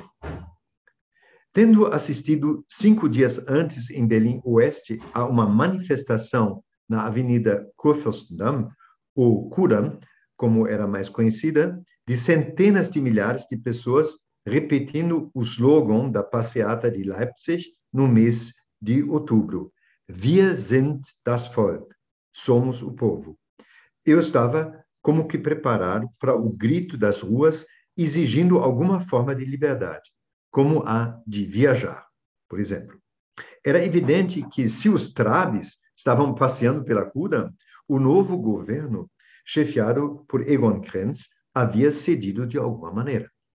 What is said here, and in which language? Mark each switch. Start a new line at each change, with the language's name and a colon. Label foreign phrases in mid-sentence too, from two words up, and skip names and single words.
Portuguese: Tendo assistido 5 dias antes em Berlim Oeste a uma manifestação na Avenida Kurfürstendamm, ou Kudamm, como era mais conhecida, de centenas de milhares de pessoas repetindo o slogan da passeata de Leipzig no mês de outubro.
German: Wir sind das Volk.
Portuguese: Somos o povo. Eu estava como que preparado para o grito das ruas exigindo alguma forma de liberdade, como a de viajar, por exemplo. Era evidente que se os trabes estavam passeando pela Kudamm, o novo governo, chefiado por Egon Krenz, havia cedido de alguma maneira.